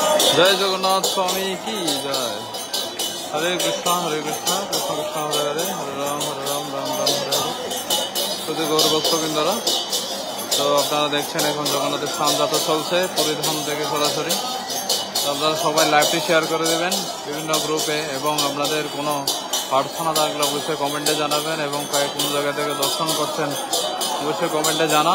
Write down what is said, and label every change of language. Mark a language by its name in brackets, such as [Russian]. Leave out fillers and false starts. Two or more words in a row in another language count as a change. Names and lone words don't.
[Hindi] जय जगन्नाथ स्वामी की जय। हरे कृष्णा कृष्ण कृष्ण हरे हरे, हरे राम राम राम हरे हरे। [Bangla] শুধু গৌর ভক্তবৃন্দরা, তো আপনারা দেখছেন এখন জগন্নাথের স্থান যাত্রা চলছে পুরীধাম থেকে সরাসরি। আপনারা সবাই লাইভটি শেয়ার করে দেবেন বিভিন্ন গ্রুপে, এবং আপনাদের কোনো প্রার্থনা থাকলে অবশ্যই কমেন্টে জানাবেন, এবং কোন জায়গা থেকে দর্শন করছেন অবশ্যই কমেন্টে জানান।